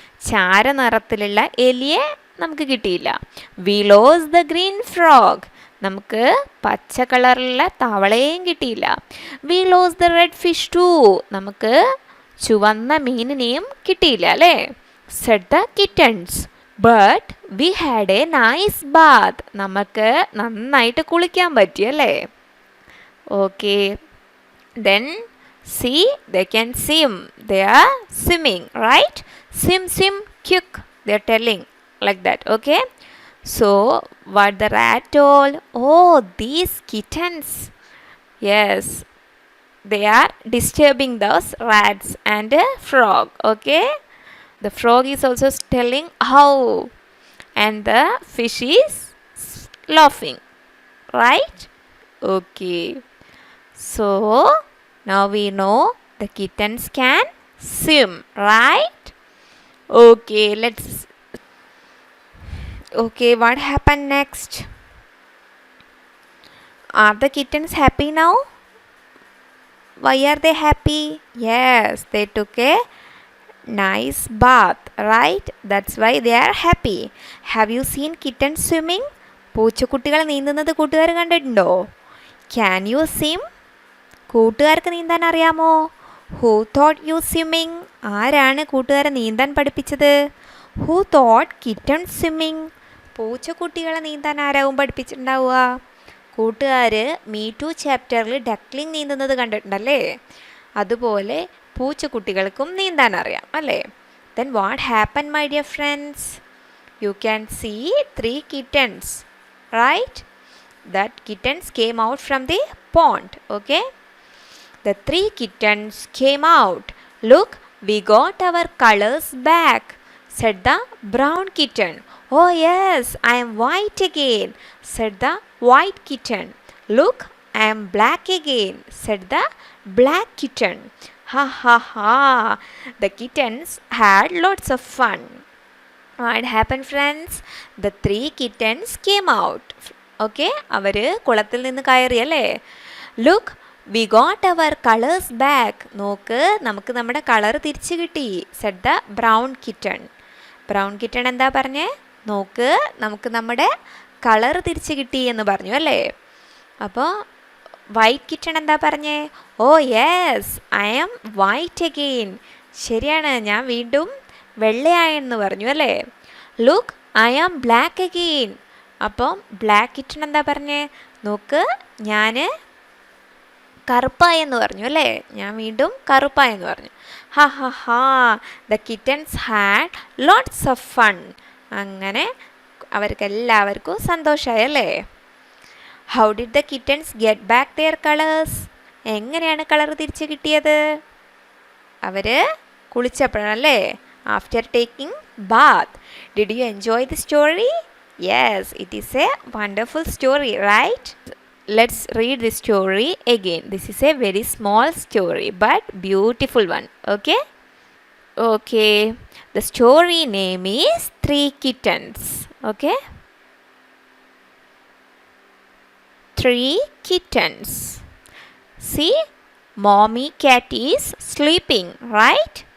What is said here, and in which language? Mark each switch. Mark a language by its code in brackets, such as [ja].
[ml] ചാരനിറത്തിലുള്ള എലിയെ നമുക്ക് കിട്ടിയില്ല. [en] we lose the green frog, [ml] നമുക്ക് പച്ച കളറിലുള്ള തവളയും കിട്ടിയില്ല. [en] we lose the red fish too, [ml] നമുക്ക് ചുവന്ന മീനിനെയും കിട്ടിയില്ല അല്ലേ? [en] said the kittens. But we had a nice bath. [ml] നമുക്ക് നന്നായിട്ട് കുളിക്കാൻ പറ്റിയല്ലേ? [en] Okay. Then see, they can swim. They are swimming, right? Swim, swim, quick. They are telling like that. Okay. So what the rat told? Oh, these kittens. Yes, they are disturbing those rats and a frog. Okay. The frog is also telling how, and the fish is laughing, right? Okay. So now we know the kittens can swim, right? Okay, okay, what happened next? Are the kittens happy now? Why are they happy? Yes, they took a nice bath, right? That's why they are happy. Have you seen kittens swimming? [ml] പൂച്ചക്കുട്ടികൾ നീന്തുന്നത് കൂട്ടുകാർ കണ്ടിട്ടുണ്ടോ? [en] Can you swim? [ml] കൂട്ടുകാർക്ക് നീന്താൻ അറിയാമോ? [en] Who taught you swimming? [ml] ആരാണ് കൂട്ടുകാരെ നീന്താൻ പഠിപ്പിച്ചത്? [en] Who taught kittens swimming? [ml] പൂച്ചക്കുട്ടികളെ നീന്താൻ ആരാവും പഠിപ്പിച്ചിട്ടുണ്ടാവുക? കൂട്ടുകാർ മീ ടു ചാപ്റ്ററിൽ ഡക്ലിംഗ് നീന്തുന്നത് കണ്ടിട്ടുണ്ടല്ലേ? അതുപോലെ പൂച്ചക്കുട്ടികൾക്കും നീന്താൻ അറിയാം അല്ലേ? [en] Then what happened, my dear friends? You can see 3 kittens, right? That kittens came out from the pond. Okay. The 3 kittens came out. Look, we got our colors back, said the brown kitten. Oh yes, I am white again, said the white kitten. Look, I am black again, said the black kitten. Ha ha ha. The kittens had lots of fun. What happened, friends? The 3 kittens came out. [ml] Okay, അവർ കുളത്തിൽ നിന്ന് കയറി അല്ലേ? [en] Look, we got our colors back. [ml] നോക്ക്, നമുക്ക് നമ്മുടെ colour തിരിച്ചു കിട്ടി, [en] said the brown kitten. [ml] brown kitten എന്താ പറഞ്ഞേ? നോക്ക്, നമുക്ക് നമ്മുടെ കളർ തിരിച്ചു കിട്ടി എന്ന് പറഞ്ഞു അല്ലേ? അപ്പോൾ വൈറ്റ് കിറ്റൺ എന്താ പറഞ്ഞേ? [en] Oh yes, I am white again. [ml] ശരിയാണ്, ഞാൻ വീണ്ടും വെള്ളയായെന്ന് പറഞ്ഞു അല്ലേ? [en] Look, I am black again. [ml] അപ്പം ബ്ലാക്ക് കിറ്റൺ എന്താ പറഞ്ഞേ? നോക്ക്, ഞാൻ കറുപ്പായെന്ന് പറഞ്ഞു അല്ലേ? ഞാൻ വീണ്ടും കറുപ്പായെന്ന് പറഞ്ഞു. [en] ഹാ ഹാ ഹാ. The kittens had lots of fun. [ml] അങ്ങനെ അവർക്കെല്ലാവർക്കും സന്തോഷമായി അല്ലേ? [en] How did the kittens get back their colours? [ml] എങ്ങനെയാണ് കളർ തിരിച്ചു കിട്ടിയത്? അവർ കുളിച്ചപ്പോഴല്ലേ? [en] After taking bath. Did you enjoy the story? Yes, it is a wonderful story, right? Let's read the story again. This is a very small story but beautiful one. Okay? Okay. The story name is 3 Kittens. Okay? 3 kittens. See, mommy cat is sleeping, right?